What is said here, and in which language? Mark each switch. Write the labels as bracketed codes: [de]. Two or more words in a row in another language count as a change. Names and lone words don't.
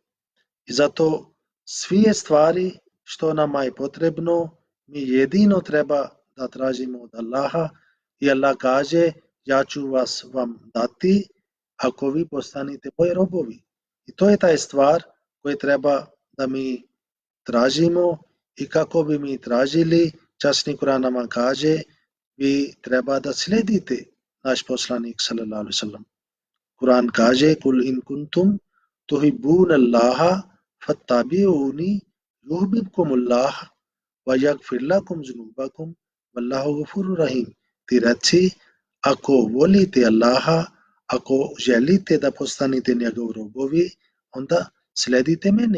[bs] I zato sve stvari što nama je potrebno mi jedino treba da tražimo od Allaha i Allah kaže ja ću vas vam dati ako vi postanete moji robovi. I to je taj stvar koje treba da mi tražimo i kako bi mi tražili, časni Kur'an nama kaže vi treba da sledite naš poslanik [ar] صلى الله عليه وسلم. Kur'an kaže قل إن كنتم تحبون الله فاتبعوني يحببكم الله ويغفر لكم ذنوبكم والله غفور رحيم. [bs] Ti reci ako volite Allaha, ako želite da postanete njegovi robovi, onda sledite mene.